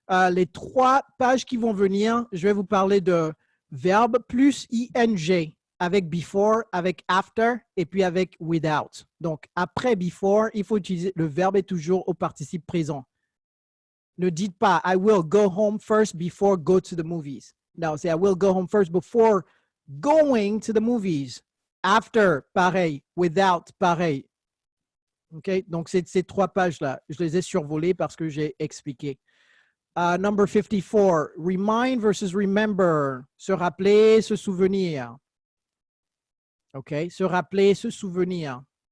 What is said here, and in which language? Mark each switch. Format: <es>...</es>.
<fr>Les 3 pages qui vont venir, je vais vous parler de verbe plus ing avec before, avec after et puis avec without. Donc, après before, il faut utiliser le verbe est toujours au participe présent. Ne dites pas</fr> <en>I will go home first before go to the movies. No, c'est I will go home first before going to the movies.</en> <fr>After, pareil. Without, pareil. OK? Donc, ces 3 pages-là, je les ai survolées parce que j'ai expliqué.</fr> <en>Number 54, remind versus remember.</en> <fr>Se rappeler, se souvenir. OK? Se rappeler, se souvenir.</fr>